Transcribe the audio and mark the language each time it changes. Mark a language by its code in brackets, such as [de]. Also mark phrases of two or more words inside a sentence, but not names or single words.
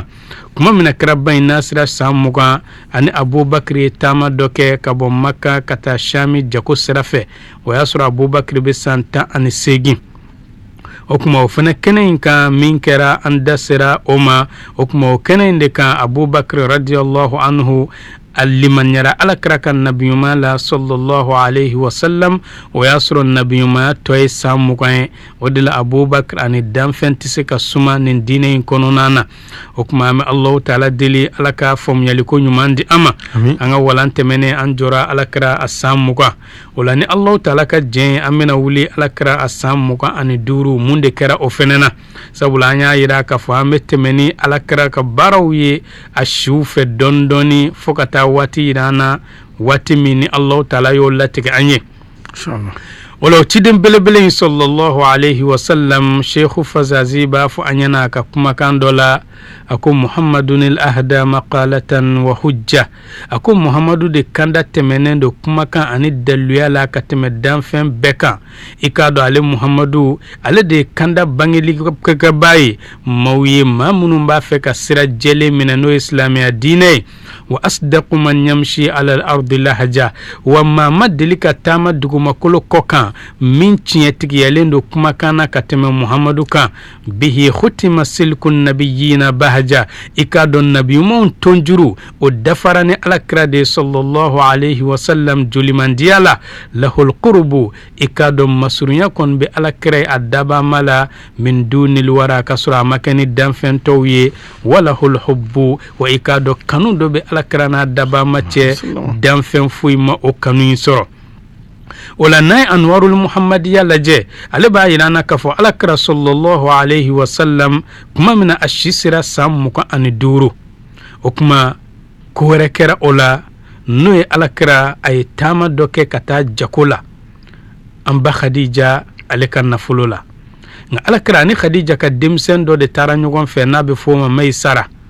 [bm] kuma min na kɛra ba in n'a sera san 20 ani Abubakar ye taama dɔ kɛ ka bɔ Maka ka taa Shami jako sira fɛ. o y'a sɔrɔ Abubakar bɛ san 18. o kuma o fɛnɛ kɛnɛ in kan min kɛra an da sera o ma. o kuma o kɛnɛ in de kan Abubakar [ar] رضي الله عنه [bm] a limaniɲara alakira ka nabiyuma la [ar] صلى الله عليه وسلم. [bm] o y'a sɔrɔ nabiyumaya tɔ ye san 20 ye. o de la Abubakar ani danfɛn tɛ se ka suma nin diinɛ in kɔnɔna na. o kuma an bɛ Allahu taala deli ala ka faamuyaliko ɲuman di an ma. an ka walan tɛmɛnen an jɔra alakira a san 20. o la ni Allahu taala ka jɛn an bɛna wuli alakira a san 25 mun de kɛra o fɛnɛ na. sabula an y'a yira k'a fɔ an bɛ tɛmɛ ni alakira ka baaraw ye a siw fɛ dɔɔni dɔɔni fo ka taa waati yira an na waati min ni Allahu taala y'o latigɛ an ye. inshallah. o la o ciden belebele in [ar] صلى الله عليه وسلم [bm] Sheikhu Fazazi b'a fɔ an ɲɛna ka kumakan dɔ la a ko [ar] محمد الأهدى مقالة وحجة. [bm] a ko Muhammadu de kanda tɛmɛnen do kumakan ani daluya la ka tɛmɛ danfɛn bɛɛ kan. i k'a dɔn ale Muhammadu ale de kanda bangelikɛba ye maaw ye maa minnu b'a fɛ ka sira jɛlen minɛ n'o ye silamɛya diinɛ ye. [ar] وأصدق من يمشي على الأرض لهجة. [bm] wa maa ma deli ka taama dugumakolo kɔ kan min tiɲɛtigiyalen do kumakan na ka tɛmɛ Muhammadu kan. [ar] به ختم سلك النبيين بهجة. [bm] i k'a dɔn nabiyumanw tonjuru o dafara ni alakira de [ar] صلى الله عليه وسلم [bm] jolimandiya la. [ar] له القرب. [bm] i k'a dɔn masurunya kɔni bɛ alakira a dabama la min dunil wara ka sɔrɔ a ma kɛ ni danfɛntɔw ye. [ar] وله الحب. [bm] wa i k'a dɔn kanu dɔ bɛ alakira n'a dabama cɛ danfɛn foyi ma o kanu in sɔrɔ. o la n'a ye anwarul muhammadiya lajɛ ale b'a yira an na k'a fɔ alakira [ar] صلى الله عليه وسلم [bm] kuma min na a si sera san 25. o kuma ko wɛrɛ kɛra o la n'o ye alakira a ye taama dɔ kɛ ka taa jako la an ba Khadija ale ka nafolo la. nka alakira ani Khadija ka denmisɛn dɔ de taara ɲɔgɔn fɛ n'a bɛ fɔ o ma Maysara.